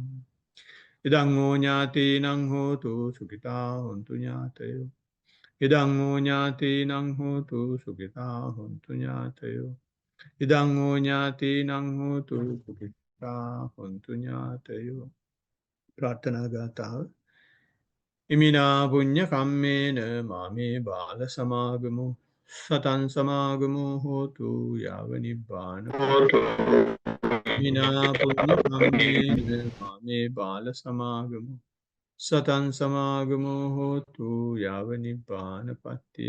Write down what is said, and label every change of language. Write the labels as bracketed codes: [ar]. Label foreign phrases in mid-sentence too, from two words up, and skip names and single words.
[pi] ඉදං ෝ ඥාතීනං හෝතු සුඛිතා හොන්තු ඥාතයෝ. ඉදං ෝ ඥාතීනං හෝතු සුඛිතා හොන්තු ඥාතයෝ. ඉදං ෝ ඥාතීනං හෝතු සුඛිතා හොන්තු ඥාතයෝ. [si] ප්‍රාර්ථනා ගාථාව. [pi] ඉමිනා පුඤ්ඤ කම්මේන මාමේ බාල සමාගමෝ සතං සමාගමෝ හෝතු යාව නිබ්බාන හෝතු. ඉමිනා පුඤ්ඤ කම්මේන මාමේ බාල සමාගමෝ සතං සමාගමෝ හෝතු යාව නිබ්බාන පත්තිය.